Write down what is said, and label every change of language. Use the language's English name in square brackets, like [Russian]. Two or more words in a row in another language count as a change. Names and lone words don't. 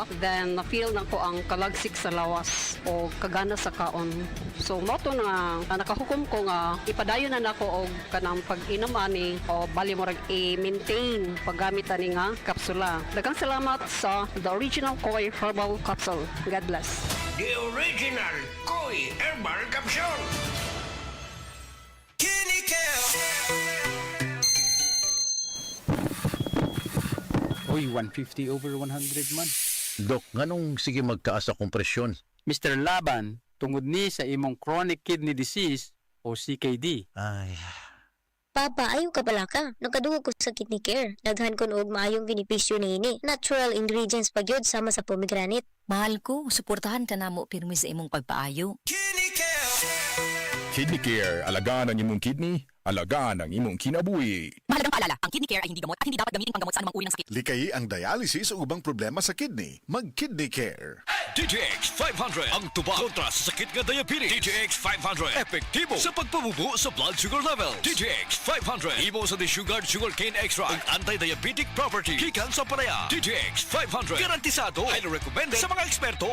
[Cebuano] Then na-feel na ko ang kalagsik sa lawas o kagana sa kaon. So moto na nakahukom ko nga ipadayon na nako og kanang pag-inom ani o bali mo rag i-maintain paggamit ani nga kapsula. Daghang salamat sa the original Koi Herbal Capsule. [English] God bless. [Cebuano] The original Koi Herbal Capsule. Uy, 150 over 100 man. Dok, nganong sige magtaas sa kompresyon? Mr. Laban, tungod ni sa imong [English] chronic kidney disease [Cebuano] o CKD. Ay, Papa, ayaw ka pala ka. Nagkadungog ko sa kidney care. Daghan ko og maayong benepisyo niini. Natural ingredients pa gyud sama sa pomegranate. Mahal ko, suportahan ka na mo pirmi sa imong pagpaayo. Kidney Care. Alagaan ang imong kidney. Alagaan ang imong kinabuhi. [Filipino] Mahalagang paalala, ang kidney care ay hindi gamot at hindi dapat gamitin panggamot sa anumang uri ng sakit. [Cebuano] Likai ang dialysis o ubang problema sa kidney. Mag-Kidney Care. DTX 500 ang tuba kontra sa sakit nga diabetes. DTX 500 epektibo sa pagpabubo sa [English] blood sugar level. [Cebuano] DTX 500 imo sa sugar cane extra ang anti-diabetic property gikan sa palaya. DTX 500 garantisado, [English] highly recommended [Cebuano] sa mga eksperto.